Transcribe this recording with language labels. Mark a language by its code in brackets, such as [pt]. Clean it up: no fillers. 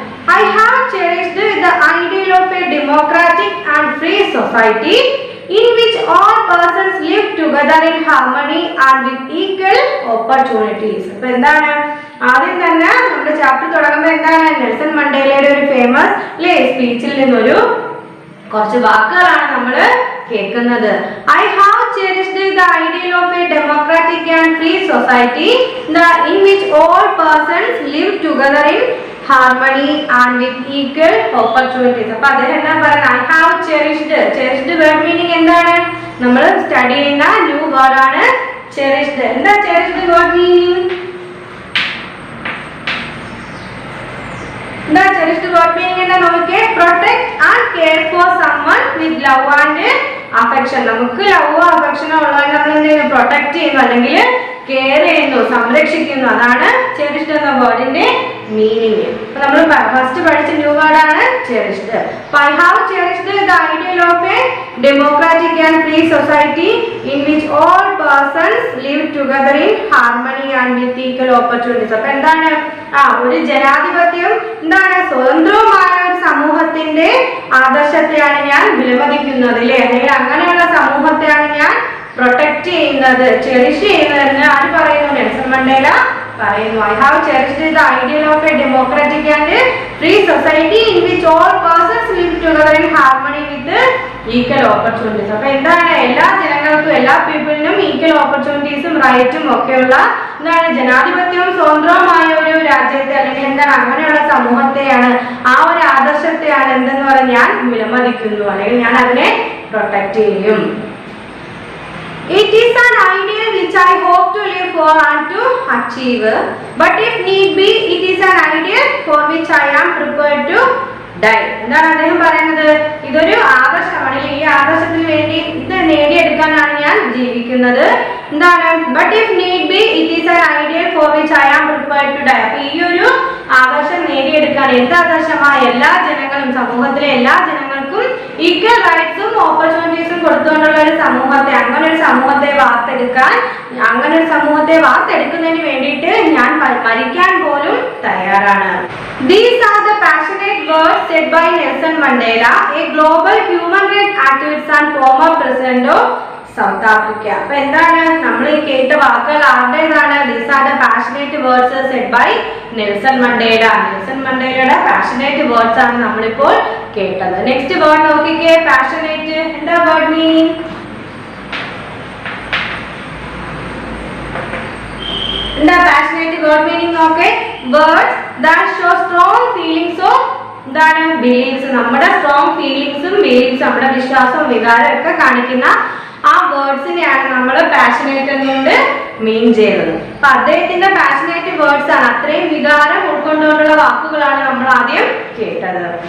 [en] I have cherished the ideal of a democratic and free society in which all persons live together in harmony and with equal opportunities. [ml] അപ്പോൾ എന്താണ് ആദ്യം തന്നെ നമ്മുടെ chapter തുടങ്ങുമ്പോൾ എന്താണ് Nelson മണ്ടേലയുടെ ഒരു famous സ്പീച്ചിൽ നിന്നൊരു കുറച്ച് വാക്കുകളാണ് നമ്മൾ കേൾക്കുന്നത്. [en] I have cherished the ideal of a democratic and free society in which all persons live together in harmony and with equal opportunities. [ml] അപ്പോൾ അദ്ദേഹം എന്താ പറയുന്നത്? [en] I have cherished word meaning [ml] എന്താണ്? നമ്മൾ സ്റ്റഡി ചെയ്യുന്ന ന്യൂ വേർഡ് ആണ് cherished. എന്താ [en] cherished word meaning? [ml] എന്താ [en] cherished word meaning [ml] എന്താ നോക്കിയേ? [en] protect and care for someone with love and affection. [ml] നമുക്ക് ലവ് അഫെക്ഷനോ ഉള്ളവരെ നമ്മൾ എന്ത് ചെയ്യുന്നു? പ്രൊട്ടക്ട് ചെയ്യുന്നു അല്ലെങ്കിൽ കെയർ ചെയ്യുന്നു, സംരക്ഷിക്കുന്നു. അതാണ് cherished എന്ന വേർഡിന്റെ മീനിങ്. അപ്പൊ നമ്മൾ ഫസ്റ്റ് പഠിച്ച ന്യൂ വേർഡ് ആണ് cherished. [en] I have cherished the ideal of a democratic and free society in which all persons live together in harmony and with equal opportunities. [ml] അപ്പൊ എന്താണ് ഒരു ജനാധിപത്യം എന്താണ് സ്വതന്ത്രവുമായ ഒരു സമൂഹത്തിന്റെ ആദർശത്തെയാണ് ഞാൻ വിലമതിക്കുന്നത് അല്ലേ? അല്ലെങ്കിൽ അങ്ങനെയുള്ള സമൂഹത്തെയാണ് ഞാൻ പ്രൊട്ടക്ട് ചെയ്യുന്നത്, ചെറിഷ് ചെയ്യുന്നതെന്ന് ആര് പറയുന്നു? നെൽസൺ മണ്ടേല പറയുന്നു. [en] I have cherished the ideal of a democratic and free society in which all persons live together in harmony with equal opportunities. [ml] അപ്പോൾ എന്താണ് എല്ലാ ജനങ്ങൾക്കും എല്ലാ പീപ്പിളിനും ഈക്വൽ ഓപ്പർച്യൂണിറ്റീസും റൈറ്റും ഒക്കെയുള്ള എന്താണ് ജനാധിപത്യവും സ്വതന്ത്രവുമായ ഒരു രാജ്യത്തെ അല്ലെങ്കിൽ എന്താണ് അങ്ങനെയുള്ള സമൂഹത്തെയാണ് ആ ഒരു ആദർശത്തെയാണ് എന്തെന്ന് പറഞ്ഞാൽ ഞാൻ വിലമതിക്കുന്നു അല്ലെങ്കിൽ ഞാൻ അതിനെ പ്രൊട്ടക്ട് ചെയ്യും. [en] It is an ideal which I hope to live for and to achieve. But if need be, it is an ideal for which I am prepared to die. [ml] എന്താണ് അദ്ദേഹം പറയുന്നത്? ഇതൊരു ആദർശമാണ്. ഈ ആദർശത്തിന് വേണ്ടി ഇത് നേടിയെടുക്കാനാണ് ഞാൻ ജീവിക്കുന്നത്. എന്താണ്? [en] But if need be, it is an ideal for which I am prepared to die. [ml] അപ്പൊ ഈ ഒരു ആദർശം നേടിയെടുക്കാൻ എന്ത് ആദർശമായ എല്ലാ ജനങ്ങളും സമൂഹത്തിലെ എല്ലാ ജനങ്ങൾക്കും ഈക്വൽ റൈറ്റ്സും ഓപ്പർച്യൂണിറ്റീസും കൊടുത്തുകൊണ്ടുള്ള ഒരു സമൂഹത്തെ അങ്ങനെ ഒരു സമൂഹത്തെ വാർത്തെടുക്കാൻ അങ്ങനെ ഒരു സമൂഹത്തെ വാർത്തെടുക്കുന്നതിന് വേണ്ടിയിട്ട് ഞാൻ മരിക്കാൻ പോലും തയ്യാറാണ്. [en] These are the passionate words said by Nelson Mandela, a global human rights activist and former president of South Africa. [ml] അപ്പൊ എന്താണ് നമ്മൾ ഈ കേട്ട വാക്കുകൾ ആരുടേതാണ്? [en] These are the passionate words said by Nelson Mandela. [ml] Nelson മണ്ടേലയുടെ passionate words ആണ് നമ്മളിപ്പോൾ കേട്ടത്. നെക്സ്റ്റ് വേർഡ് നോക്കിക്കേ. പാഷനേറ്റ് എന്താ വേർഡ് മീനിങ്? എന്താ പാഷനേറ്റ് വേർഡ് മീനിങ് നോക്കേ. [en] words that show strong feelings of [ml] എന്താണ് [en] Beliefs. [ml] നമ്മുടെ സ്ട്രോങ് ഫീലിങ്സും ബിലീഫ്സും നമ്മുടെ വിശ്വാസവും വികാരം ഒക്കെ കാണിക്കുന്ന ആ വേർഡ്സിനെയാണ് നമ്മൾ പാഷനേറ്റ് എന്നുകൊണ്ട് മീൻ ചെയ്യുന്നത്. അപ്പൊ അദ്ദേഹത്തിന്റെ പാഷനേറ്റ് വേർഡ്സ് ആണ്, അത്രയും വികാരം ഉൾക്കൊണ്ടുകൊണ്ടുള്ള വാക്കുകളാണ് നമ്മൾ ആദ്യം കേട്ടത്.